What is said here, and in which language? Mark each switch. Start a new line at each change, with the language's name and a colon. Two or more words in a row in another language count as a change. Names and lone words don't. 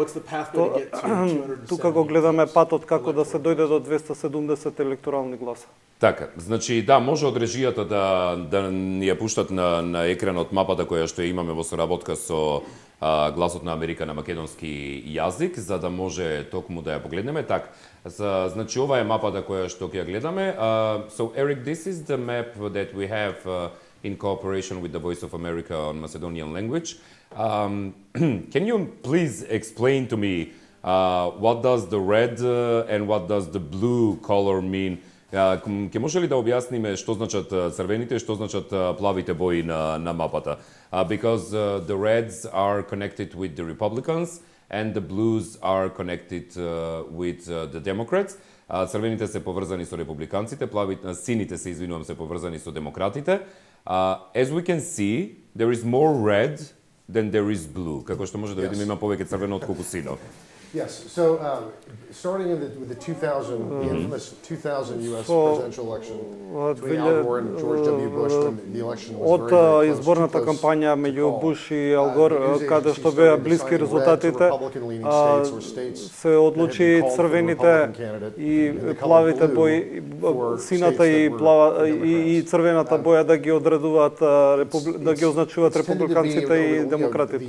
Macedonian: Тука го гледаме патот како да се дојде до 270 електорални гласа. Така, значи да, може од режијата да ни ја пуштат на екранот мапата која што имаме во соработка со гласот на Америка на македонски јазик, за да може токму да ја погледнеме. Так, значи ова е мапата која што ќе ја гледаме.
English: So Eric, this is the map that we have in cooperation with the Voice of America on Macedonian language. Can you please explain to me what does the red and what does the blue color mean?
Macedonian: Ке може ли да објасниме што значат црвените и што значат плавите бои на мапата?
English: Because the reds are connected with the Republicans and the blues are connected with the Democrats.
Macedonian: Црвените се поврзани со републиканците, сините се поврзани со демократите.
English: As we can see, there is more red than there is blue.
Macedonian: Како што може да видиме, има повеќе црвено отколку сино.
English: Yes, so starting with the 2000, the infamous 2000 U.S. presidential election between Al Gore and George W. Bush, when the election was very, very close,
Macedonian: изборната кампања меѓу Буш и Ал Гор, каде што беа блиски резултатите, се одлучи црвените и плавите бои, сината и црвената боја да ги одредуваат, да ги означуваат републиканците и демократите.